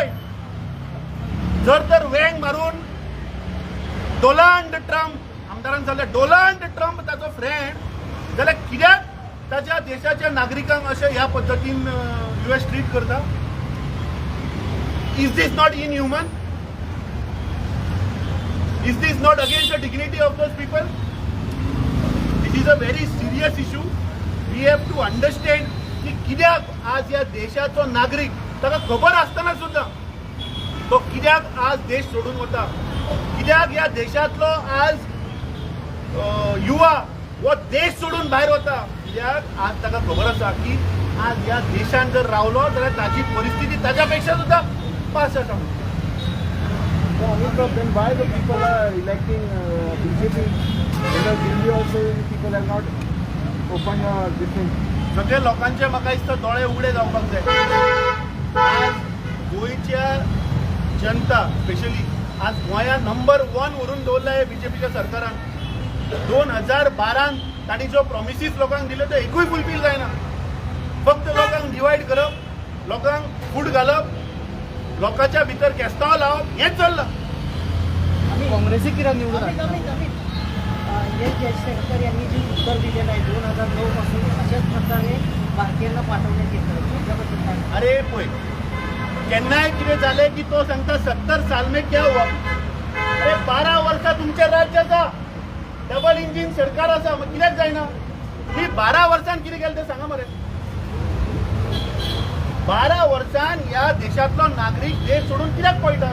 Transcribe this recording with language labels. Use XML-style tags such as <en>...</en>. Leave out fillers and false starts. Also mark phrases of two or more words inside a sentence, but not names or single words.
<kok>जर तर वेंग मारून डोनाल्ड ट्रम्प आमदारान सांगले डोनाल्ड ट्रम्प ताचो फ्रेंड जाल्यार कित्याक ताच्या देशाच्या नागरिकांक अशें ह्या पद्दतीन US ट्रीट करता?</kok> <en>Is this not inhuman? Is this not against the dignity of those people? This is a very serious issue. We have to understand</en> <kok>की कित्याक आज या देशाचो नागरिक ताका खबर आसतना सुद्धा तो कित्याक आज देश सोडून वता, कित्याक या देशातलो आज युवा वो देश सोडून भायर वता, कित्याक आज ताका खबर आसा की आज या देशान जर रावलो जाल्यार ताची परिस्थिती ताच्या पेक्षा सुद्धा पास आसा.</kok> <en>Then why the people are electing BJP? Because Delhi also people have not opened this thing.</en> <kok>सगळे लोकांचे म्हाका दिसता दोळे उगडे जावपाक जाय. आज गोंयच्या जनता स्पेशली आज गोंया नंबर 1 व्हरून दवरला हे बीजेपीच्या सरकारान. 2012 तांणी जो प्रॉमिसीस लोकांक दिले ते एकूय फुलफील जायना. फक्त लोकांक डिवायड करप, लोकांक फूट घालप, लोकांच्या भितर केस्तांव लावप हेच चल्लां. काँग्रेसी कित्याक निवडून</kok> <mr>जयशंकर यांनी जे उत्तर दिलेलं आहे 2009 पासून अशाच प्रकारे भारतीयांना पाठवण्यात येतं त्याच्याबद्दल काय?</mr> <kok>अरे पळय केन्नाय कितें जालें की तो सांगता</kok> <hi>70 साल में क्या हुआ.</hi> <kok>अरे 12 वर्सां तुमचे राज्य आसा, डबल इंजिन सरकार आसा, मग कित्याक जायना? ही 12 वर्सान कितें केलें तें सांगा मरे. 12 वर्सान ह्या देशातलो नागरीक देश सोडून कित्याक पळयता?</kok>